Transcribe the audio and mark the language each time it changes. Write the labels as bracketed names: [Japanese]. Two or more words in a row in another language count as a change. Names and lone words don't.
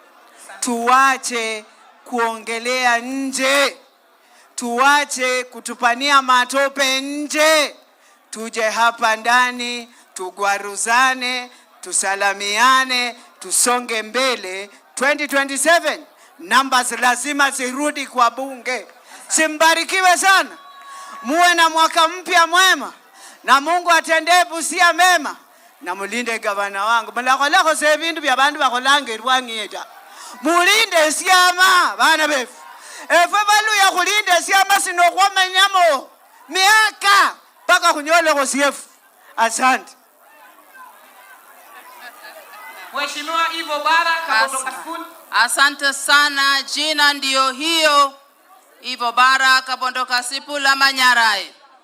[Swahili] Tuache kuongelea nje, tuache kutupania matope nje, tuje hapa ndani, tugwaruzane, tusalamiane, tusonge mbele. 2027 numbers lazima zirudi kwa bunge. Simbarikiwe sana. muwe na mwaka mpya mwema, na Mungu atendee Busia mema, na mulinde gavana wangu. [Luyia] Mulakolako se bintu bya bantu bakolangerwa ngeta. Mulinde siama bana befu. Efwe baluya kulinde siama sino kwamenyamo miaka paka kunyole ko siefu. [Swahili] Asante. Mheshimiwa Ivo Bara Kabondo Sifuna. Asante sana, jina ndio hiyo. Ivo Bara Kabondo Kasipula Manyarai.